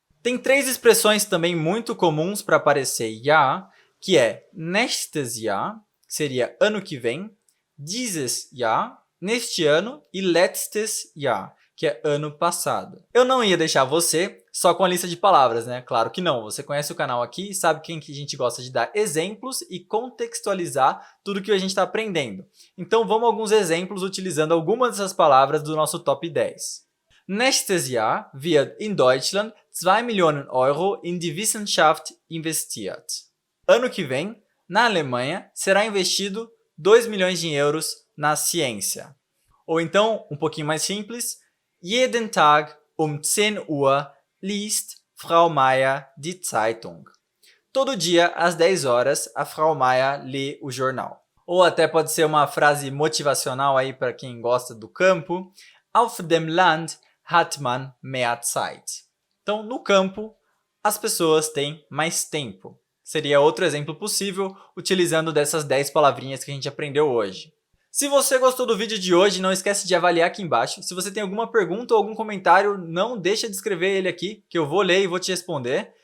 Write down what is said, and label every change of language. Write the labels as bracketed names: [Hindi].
[Portuguese] Tem 3 expressões também muito comuns para aparecer Jahr, que é [German] nächstes Jahr, [Portuguese] que seria ano que vem, [German] dieses Jahr, [Portuguese] neste ano, e [German] letztes Jahr, [Portuguese] que é ano passado. Eu não ia deixar você só com a lista de palavras, né? Claro que não. Você conhece o canal aqui e sabe que a gente gosta de dar exemplos e contextualizar tudo que a gente está aprendendo. Então vamos a alguns exemplos utilizando algumas dessas palavras do nosso top 10. [German] Nächstes Jahr wird in Deutschland 2 Millionen Euro in die Wissenschaft investiert. [Portuguese] Ano que vem, na Alemanha, será investido 2 milhões de euros na ciência. Ou então, um pouquinho mais simples, [German] jeden Tag um 10 Uhr liest Frau Meier die Zeitung. [Portuguese] Todo dia, às 10 horas, a Frau Meier lê o jornal. Ou até pode ser uma frase motivacional aí para quem gosta do campo. [German] Auf dem Land hat man mehr Zeit. [Portuguese] Então, no campo, as pessoas têm mais tempo. Seria outro exemplo possível, utilizando dessas 10 palavrinhas que a gente aprendeu hoje. Se você gostou do vídeo de hoje, não esquece de avaliar aqui embaixo. Se você tem alguma pergunta ou algum comentário, não deixa de escrever ele aqui, que eu vou ler e vou te responder.